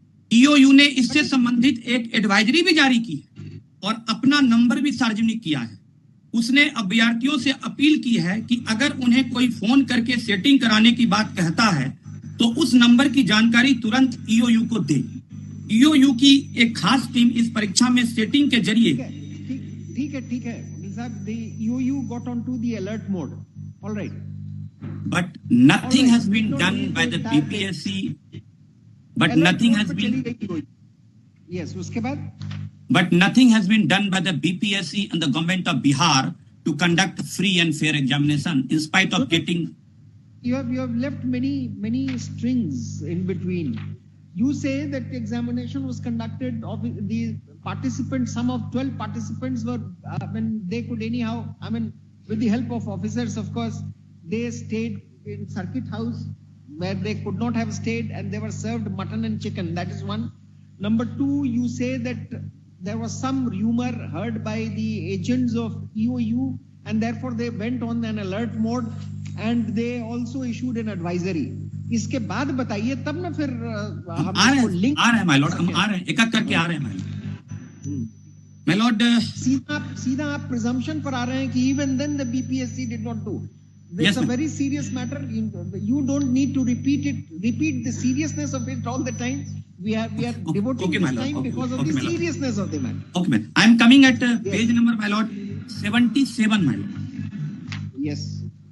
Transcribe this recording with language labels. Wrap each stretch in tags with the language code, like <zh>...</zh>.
<hi>EOU ने इससे संबंधित एक एडवाइजरी भी जारी की है और अपना नंबर भी सार्वजनिक किया है। उसने अभ्यर्थियों से अपील की है कि अगर उन्हें कोई फोन करके सेटिंग कराने की बात कहता है तो उस नंबर की जानकारी तुरंत ईओयू को दे। ईओयू की एक खास टीम इस परीक्षा में सेटिंग के जरिए ठीक है साहब,</hi> <en>the EOU got onto the alert mode, all right, but nothing has been done by the BPSC, but nothing has been,</en> <hi>yes, उसके बाद,</hi> <en>but nothing has been done by the BPSC and the government of Bihar to conduct free and fair examination in spite of getting, you have left many strings in between. You say that the examination was conducted of the participants, some of 12 participants were, when they could anyhow, I mean, with the help of officers, of course, they stayed in circuit house where they could not have stayed, and they were served mutton and chicken. That is one. Number two, you say that there was some rumor heard by the agents of EOU, and therefore they went on an alert mode, and they also issued an advisory.</en> <hi>इसके बाद बताइए, तब ना फिर हम आ रहे हैं my Lord, हम आ रहे हैं, एक एक करके आ रहे हैं माय लॉर्ड। सीधा आप प्रिजम्पशन पर आ रहे हैं कि</hi> <en>even then the BPSC did not do. It's a very serious matter. You don't need to repeat the seriousness of it all the time. We are devoting this time because of the seriousness of the matter. Okay, man. I am coming at page number, my lord, 77, my lord. Yes.</en>